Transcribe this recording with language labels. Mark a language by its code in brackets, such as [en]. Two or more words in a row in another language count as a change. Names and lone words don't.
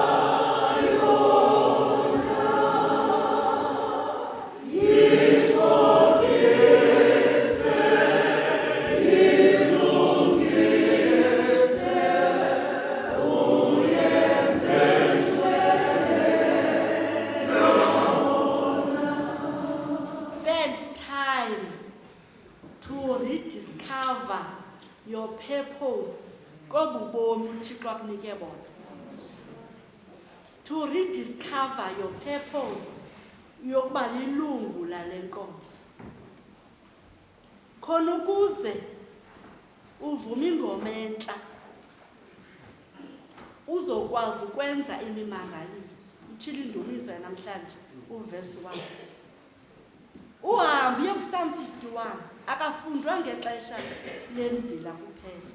[xh] yona, yitokise, yilungise, uyenze [en] to rediscover your purpose [xh] kobubomi uThixo akunike bona. [en] To rediscover your purpose [xh] yokuba lilungu lale nkonzo. Khona ukuze uvume ingoma entsha uzokwazi ukwenza imimangaliso. Utshilo indumiso namhlanje uvesi 1. Uhambe uye kuPsalm 51 akafundwa ngexesha lenzila kuphela.